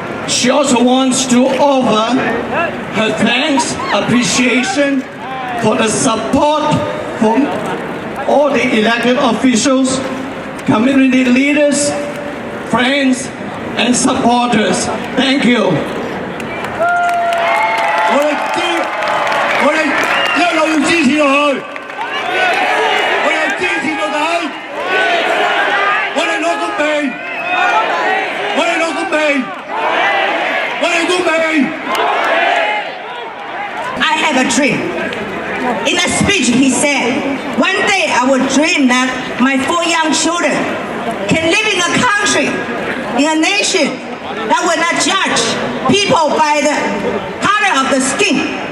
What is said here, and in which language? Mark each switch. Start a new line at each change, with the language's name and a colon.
English: She also wants to offer her thanks, appreciation for the support from all the elected officials, community leaders, friends, and supporters. Thank you.
Cantonese: 我哋一路要支持落去，我哋支持到底，我哋攞公平，我哋攞公平，我哋公平。
English: I have a dream. In a speech, he said, one day I will dream that my 4 young children can live in a country, in a nation that will not judge people by the color of the skin.